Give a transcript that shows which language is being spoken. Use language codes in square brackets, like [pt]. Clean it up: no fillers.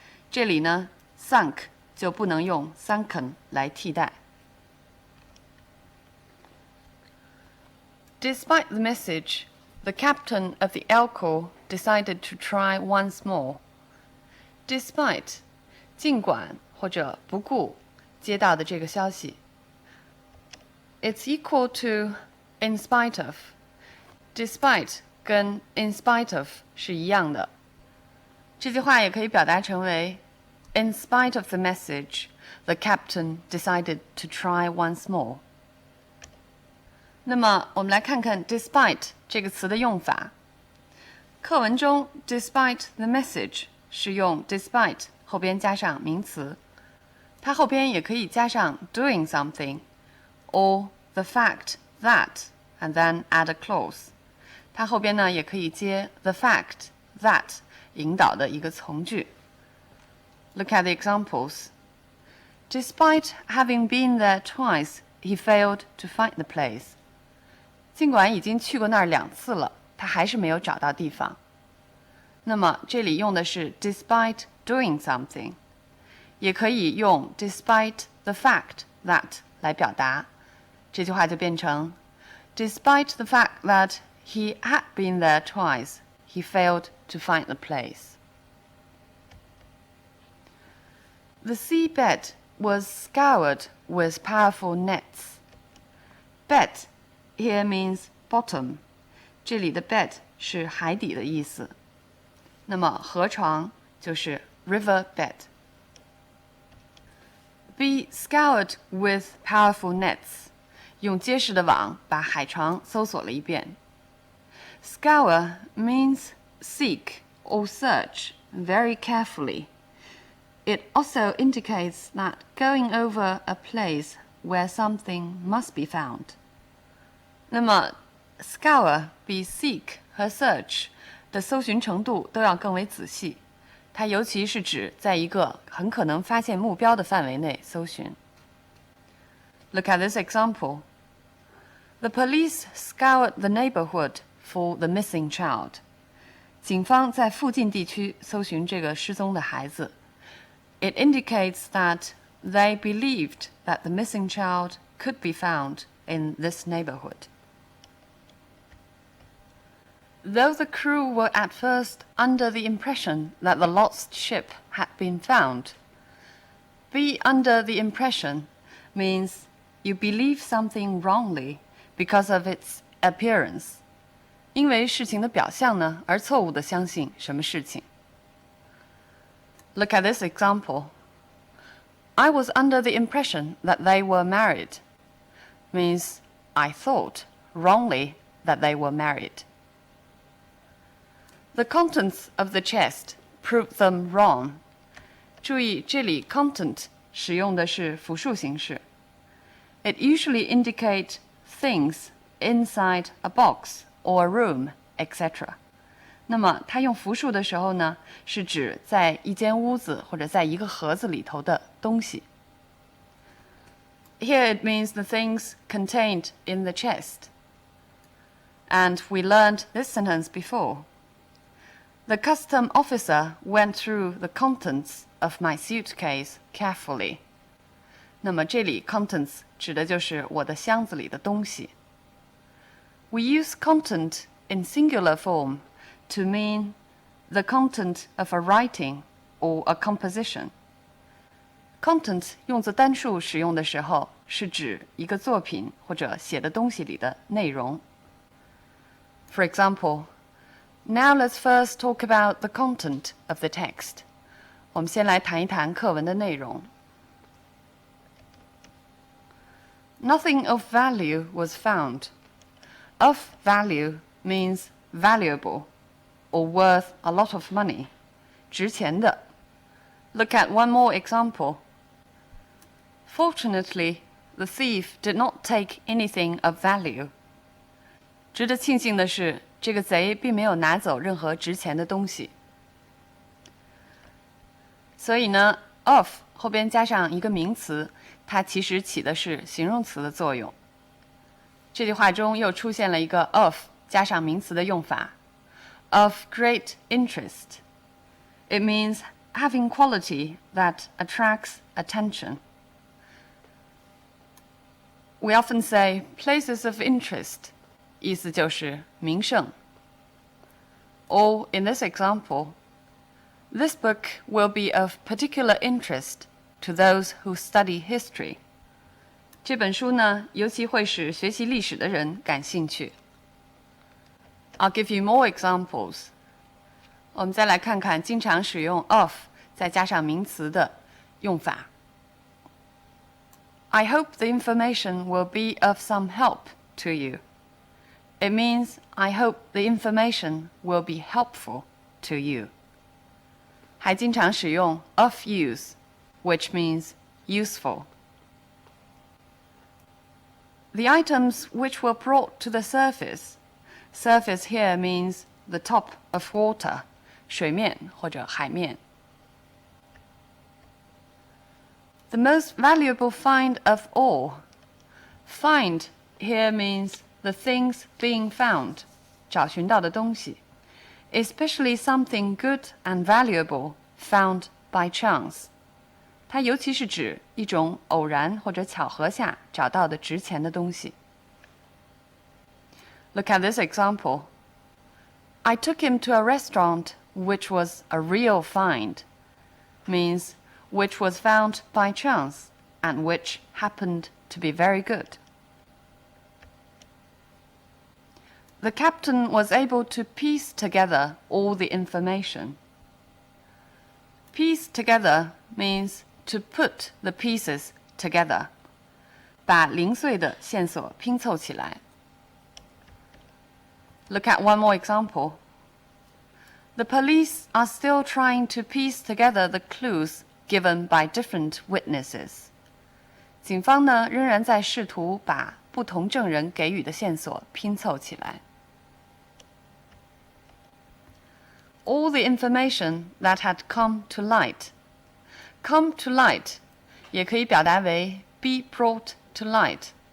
[zh] 這裡呢 sunk 就不能用 sunken 來替代。 [en] Despite the message, the captain of the Alcor decided to try once more. [zh] Despite 儘管或者不顧接到的這個消息。 [en] It's equal to in spite of. [zh] Despite 跟 in spite of 是一樣的。這句話也可以表達成為 [en] In spite of the message, the captain decided to try once more. [zh] 那麼我們來看看 despite 這個詞的用法。課文中 despite the message 是用 despite 後邊加上名詞，它後邊也可以加上 [en] doing something or the fact that and then add a clause。 [zh] 它後邊呢也可以接 the fact that 引導的一個從句。 [en] Look at the examples. Despite having been there twice, he failed to find the place. [zh] 儘管已經去過那兒2次了，他還是沒有找到地方。那麼這裡用的是 despite doing something， 也可以用 despite the fact that 來表達。這句話就變成 [en] Despite the fact that he had been there twice, he failed to find the place. The seabed was scoured with powerful nets. Bed here means bottom. [zh] 這裡的 bed 是海底的意思。那麼河床就是 river bed. [en] Be scoured with powerful nets. [zh] 用結實的網把海床搜索了一遍。 [en] Scour means seek or search very carefully. It also indicates that going over a place where something must be found. [zh] 那麼 scour 比 seek 和 search 的搜尋程度都要更為仔細，它尤其是指在一個很可能發現目標的範圍內搜尋。 [en] Look at this example. The police scoured the neighborhood for the missing child. [zh] 警方在附近地區搜尋這個失蹤的孩子。 [en] It indicates that they believed that the missing child could be found in this neighborhood. Though the crew were at first under the impression that the lost ship had been found, be under the impression means you believe something wrongly because of its appearance. [zh] 因为事情的表象呢，而错誤地相信什么事情。 [en] Look at this example. I was under the impression that they were married means I thought wrongly that they were married. The contents of the chest proved them wrong. [zh] 注意，这里 content 使用的是复数形式。 [en] It usually indicates things inside a box or a room, etc. [zh] 那么它用复数的时候呢，是指在一间屋子或者在一个盒子里头的东西。 [en] Here it means the things contained in the chest. And we learned this sentence before. The custom officer went through the contents of my suitcase carefully. [zh] 那麼这里 contents 指的就是我的箱子里的东西。 [en] We use content in singular form to mean the content of a writing or a composition. [zh] Content 用作单数使用的时候，是指一个作品或者写的东西里的内容。 [en] For example, now let's first talk about the content of the text. [zh] 我们先来谈一谈課文的內容。 [en] Nothing of value was found. Of value means valuable or worth a lot of money. [zh] 值錢的。 [en] Look at one more example. Fortunately, the thief did not take anything of value. [zh] 值得庆幸的是，这个賊并没有拿走任何值錢的東西。所以呢 of 後邊加上一個名詞，它其實起的是形容詞的作用。這句話中又出現了一個 of 加上名詞的用法 of great interest. [en] It means having quality that attracts attention. We often say places of interest, [zh] 意思就是名勝。 [en] Or in this example, this book will be of particular interest to those who study history. [zh] 這本書呢，尤其會使學習歷史的人感興趣。 [en] I'll give you more examples. [zh] 我們再來看看經常使用 of 再加上名詞的用法。 [en] I hope the information will be of some help to you. It means I hope the information will be helpful to you. [zh] 還經常使用 of use, [en] which means useful. The items which were brought to the surface. Surface here means the top of water, [zh] 水面或者海面。 [en] The most valuable find of all. Find here means the things being found, [zh] 找尋到的東西 [en] especially something good and valuable found by chance. [zh] 它尤其是指一種偶然或者巧合下找到的值錢的東西。 [en] Look at this example. I took him to a restaurant which was a real find. Means which was found by chance and which happened to be very good. The captain was able to piece together all the information. Piece together means to put the pieces together. [zh] 把零碎的線索拼湊起來。 [en] Look at one more example. The police are still trying to piece together the clues given by different witnesses. [zh] 警方呢，仍然在試圖把不同證人給予的線索拼湊起來。 [en] All the information that had come to light. Come to light [zh] 也可以表達為 [en] be brought to light.